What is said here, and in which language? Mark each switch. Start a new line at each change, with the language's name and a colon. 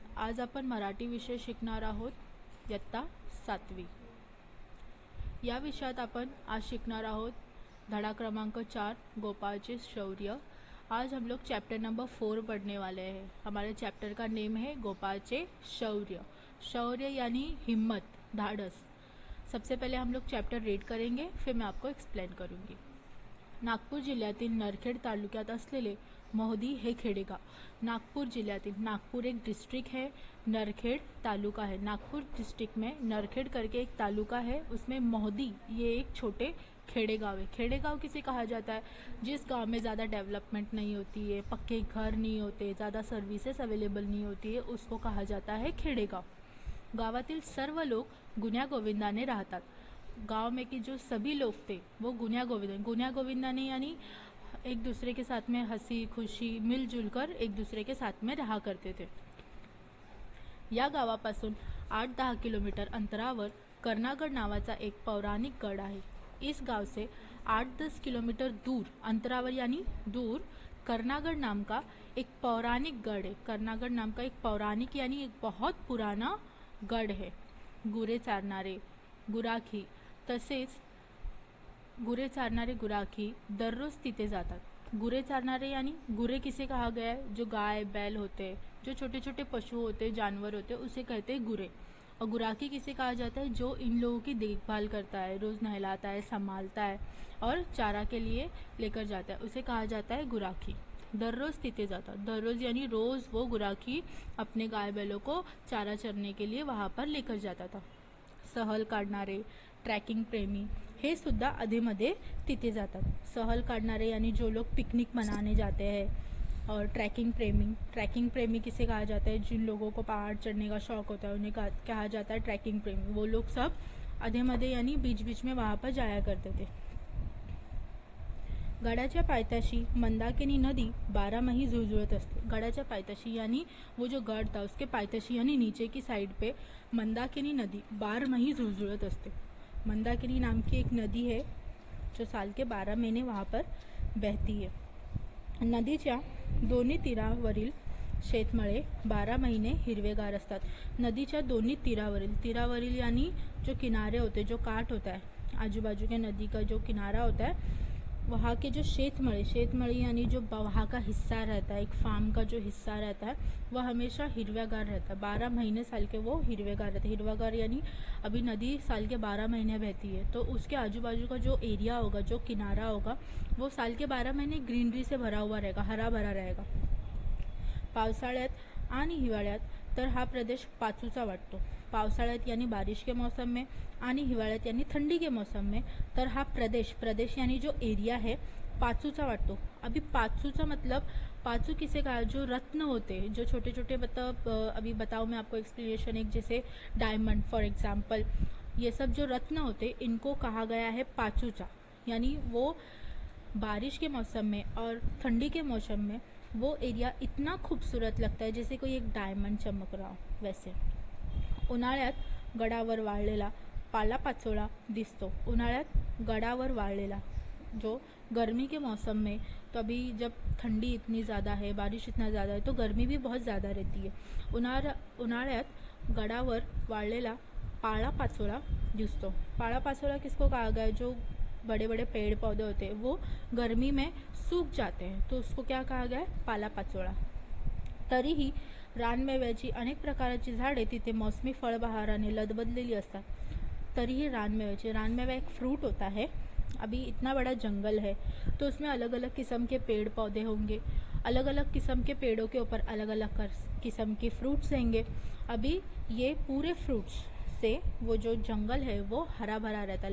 Marathi: आज आपण मराठी विषय शिकणार आहोत, इयत्ता 7वी. या विषयात आपण आज शिकणार आहोत धडा क्रमांक 4 गोपालचे शौर्य.
Hindi: आज हम लोग चैप्टर नंबर 4 पढ़ने वाले हैं. हमारे चैप्टर का नेम है गोपालचे शौर्य. शौर्य यानी हिम्मत, धाडस. सबसे पहले हम लोग चैप्टर रीड करेंगे, फिर मैं आपको एक्सप्लेन करूँगी.
Marathi: नागपूर जिल्ह्यातील नरखेड तालुक्यात असलेले मोहदी हे खेडेगाव. नागपूर जिल्ह्यातील,
Hindi: नागपूर एक डिस्ट्रिक्ट है, नरखेड तालुका है. नागपुर डिस्ट्रिक्ट में नरखेड करके एक तालुका है, उसमें मोहदी ये एक छोटे खेडेगाव है. खेडेगाव किसे कहा जाता है? जिस गांव में ज़्यादा डेवलपमेंट नहीं होती है, पक्के घर नहीं होते, ज़्यादा सर्विसेज अवेलेबल नहीं होती है, उसको कहा जाता है खेडेगाव.
Marathi: गावातील सर्व लोग गुण्यागोविंदाने राहतात.
Hindi: गांव में कि जो सभी लोग थे वो गुण्या गोविंदाने यानी एक दूसरे के साथ में हंसी खुशी मिलजुल कर एक दूसरे के साथ में रहा करते थे.
Marathi: या गावापासून 8-10 किलोमीटर अंतरावर कर्णागड नावाचा एक पौराणिक गड आहे.
Hindi: इस गांव से 8-10 किलोमीटर दूर अंतरावर यानी दूर कर्णागड नाम का एक पौराणिक गढ़ है. कर्णागड नाम का एक पौराणिक यानी एक बहुत पुराना गढ़ है.
Marathi: गुरे चारणारे गुराखी तसेच गुरे चारणारे गुराखी दररोज तिथे जातात.
Hindi: गुरे चारणारे यानी गुरे किसे कहा गया है? जो गाय बैल होते हैं, जो छोटे छोटे पशु होते हैं, जानवर होते हैं, उसे कहते हैं गुरे. और गुराखी किसे कहा जाता है? जो इन लोगों की देखभाल करता है, रोज़ नहलाता है, संभालता है और चारा के लिए लेकर जाता है, उसे कहा जाता है गुराखी.
Marathi: दररोज तिथे जातात.
Hindi: दररोज यानी रोज़ वो गुराखी अपने गाय बैलों को चारा चरने के लिए वहाँ पर लेकर जाता था.
Marathi: सहल काढणारे, ट्रॅकिंग प्रेमी हे सुद्धा अधेमध्ये तिथे जातात.
Hindi: सहल काढणारे यानी जो लोग पिकनिक मनाने जाते हैं, और ट्रैकिंग प्रेमी किसे कहा जाता है? जिन लोगों को पहाड़ चढ़ने का शौक होता है उन्हें कहा जाता है ट्रैकिंग प्रेमी. वो लोग सब अधेमध्ये यानी बीच बीच में वहाँ पर जाया करते थे.
Marathi: गडाच्या पायथ्याशी मंदाकिनी नदी 12 मही झुळझुळत असते. गडाच्या पायथ्याशी
Hindi: यानी वो जो गढ़ था उसके पायथ्याशी यानी नीचे की साइड पे
Marathi: मंदाकिनी नदी 12 मही झुळझुळत असते.
Hindi: मंदाकिनी नाम की एक नदी है जो साल के 12 महीने वहाँ पर बहती है.
Marathi: नदीच्या दोन्ही तीरावरील शेतमळे 12 महीने हिरवेगार असतात. नदीच्या दोन्ही तीरावरील
Hindi: यानी जो किनारे होते, जो काट होता है, आजू बाजू के नदी का जो किनारा होता है, वहाँ के जो शेतमळे यानी जो वहाँ का हिस्सा रहता है, एक फार्म का जो हिस्सा रहता है, वह हमेशा हिरवेगार रहता है. 12 महीने साल के वो हिरवेगार रहता है. हिरवेगार यानी अभी नदी साल के 12 महीने बहती है, तो उसके आजू बाजू का जो एरिया होगा, जो किनारा होगा, वो साल के 12 महीने ग्रीनरी से भरा हुआ रहेगा, हरा भरा रहेगा.
Marathi: पावसाळ्यात आणि हिवाळ्यात तर हा प्रदेश पाचूचा वाटतो.
Hindi: पावसाळ्यात यानी बारिश के मौसम में आणि हिवाळ्यात यानी ठंडी के मौसम में
Marathi: तर हा प्रदेश
Hindi: यानी जो एरिया है
Marathi: पाचूचा वाटतो.
Hindi: अभी पाचूचा मतलब पाचू किसे कहा? जो रत्न होते, जो छोटे छोटे मतलब अभी बताओ मैं आपको एक्सप्लेनेशन. एक जैसे डायमंड फॉर एग्जाम्पल, ये सब जो रत्न होते इनको कहा गया है पाचूचा. यानी वो बारिश के मौसम में और ठंडी के मौसम में वो एरिया इतना खूबसूरत लगता है जैसे कोई एक डायमंड चमक रहा हो वैसे.
Marathi: उन्हाळ्यात गडावर वाळलेला पालापाचोळा दिसतो. उन्हाळ्यात गडावर वाळलेला,
Hindi: जो गर्मी के मौसम में, तो अभी जब ठंडी इतनी ज़्यादा है, बारिश इतना ज़्यादा है, तो गर्मी भी बहुत ज़्यादा रहती है.
Marathi: उन्हाळ्यात गडावर वाळलेला पालापाचोळा दिसतो.
Hindi: पालापाचोळा किसको कहा गया? जो बड़े बड़े पेड़ पौधे होते हैं वो गर्मी में सूख जाते हैं, तो उसको क्या कहा गया है?
Marathi: पालापाचोळा. तरीही रानमेव्याची अनेक प्रकारची झाडे तिथे मौसमी फळबहाराने लदबदलेली असतात.
Hindi: तरीही रानमेवा एक फ्रूट होता है. अभी इतना बड़ा जंगल है तो उसमें अलग अलग किस्म के पेड़ पौधे होंगे, अलग अलग किस्म के पेड़ों के ऊपर अलग अलग किस्म के फ्रूट्स रहेंगे. अभी ये पूरे फ्रूट्स से वो जो जंगल है वो हरा भरा रहता है.